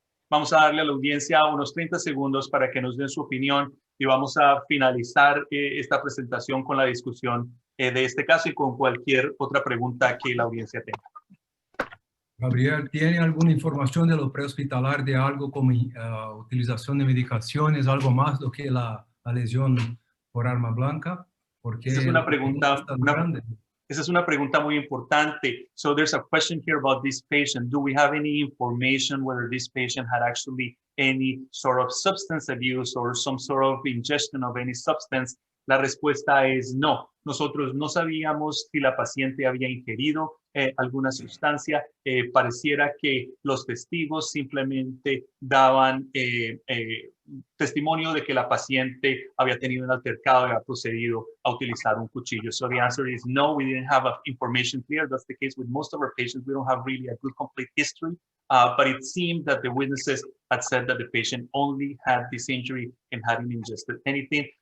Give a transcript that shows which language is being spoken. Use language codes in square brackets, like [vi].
[es] Vamos a darle a la audiencia unos 30 segundos para que nos den su opinión y vamos a finalizar esta presentación con la discusión de este caso y con cualquier otra pregunta que la audiencia tenga. Gabriel, ¿tiene alguna información de lo prehospitalar de algo como utilización de medicaciones, algo más [pt] do que [es] la lesión por arma blanca? Porque esa es una pregunta muy importante. [en] So there's a question here about this patient. Do we have any information whether this patient had actually any sort of substance abuse or some sort of ingestion of any substance? [es] La respuesta es no. Nosotros no sabíamos si la paciente había ingerido alguna sustancia. Pareciera que los testigos simplemente daban testimonio de que la paciente había tenido un altercado y había procedido a utilizar un cuchillo. [en] So the answer is no, we didn't have information clear. That's the case with most of our patients. We don't have really a good complete history. But it seemed that the witnesses had said that the patient only had this injury and hadn't ingested anything.